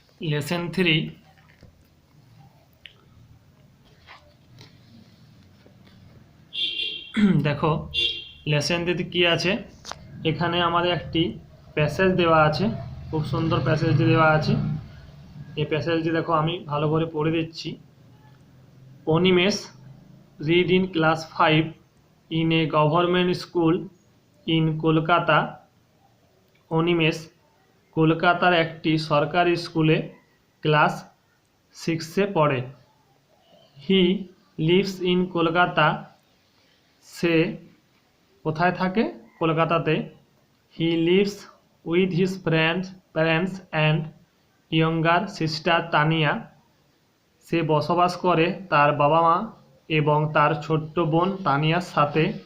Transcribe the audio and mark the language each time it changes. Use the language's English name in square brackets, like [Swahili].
[Bangla] Lesson 3 দেখো, lesson 3 কি আছে। এখানে আমাদের একটি প্যাসেজ দেওয়া আছে, খুব সুন্দর প্যাসেজটি দেওয়া আছে। এই প্যাসেজটি দেখো, আমি ভালো করে পড়ে দিচ্ছি। [English] Animesh read in class 5 in a government school in Kolkata. [Bangla] Animesh কলকাতার একটি সরকারি স্কুলে ক্লাস 6-এ পড়ে। [English] he lives in Kolkata, [Bangla] সে কোথায় থাকে? কলকাতাতে। [English] he lives with his parents and younger sister Tania, [Bangla] সে বসবাস করে তার বাবা মা এবং তার ছোট্ট বোন তানিয়ার সাথে।